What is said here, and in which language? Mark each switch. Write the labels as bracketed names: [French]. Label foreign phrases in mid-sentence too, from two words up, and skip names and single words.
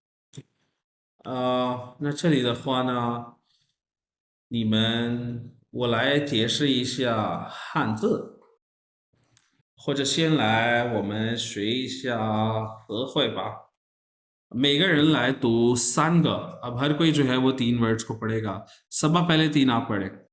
[Chinese] 那这里的话呢，我来解释一下汉字，或者先来我们学一下词汇吧。每个人来读3个, [Hindi] अब हर कोई जो है वो 3 वर्ड्स को पढ़ेगा। सबा पहले 3 आप पढ़े।